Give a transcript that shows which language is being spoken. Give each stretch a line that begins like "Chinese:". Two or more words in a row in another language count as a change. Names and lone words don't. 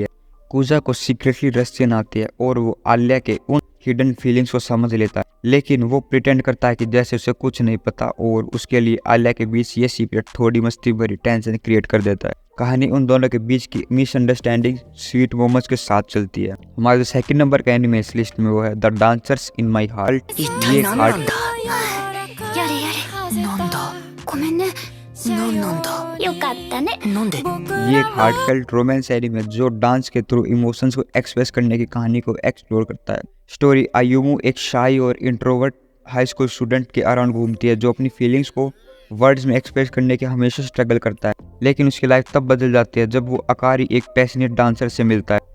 Hindi: कूजा को
English: secretly Russian
Hindi: आती है और वो आलिया के उन
English: hidden feelings
Hindi: को समझ लेता है, लेकिन वो प्रिटेंड करता है कि जैसे उसे कुछ नहीं पता और उसके लिए आलिया के बीच ये सीक्रेट थोड़ी मस्ती भरी
English: tension create
Hindi: कर देता है। कहानी उन दोनों के बीच की
English: misunderstanding sweet moments
Hindi: के साथ चलती है। हमारा जो
English: second number
Hindi: का एनिमे इस लिस्ट में वो है द डांसर्स इन माई हार्ट। ये हार्ट
Japanese: やれやれ。なんだごめんね。なんだよかったね。なんで
Hindi: ये एक
English: heartfelt romance anime
Hindi: जो डांस के थ्रू इमोशंस को एक्सप्रेस करने की कहानी को एक्सप्लोर करता है। स्टोरी आयुमू एक शाई और
English: introvert high school student
Hindi: के अराउंड घूमती है जो अपनी फीलिंग्स को वर्ड्स में एक्सप्रेस करने के हमेशा स्ट्रगल करता है। लेकिन उसकी लाइफ तब बदल जाती है जब वो अकारी एक
English: passionate dancer
Hindi: से मिलता है।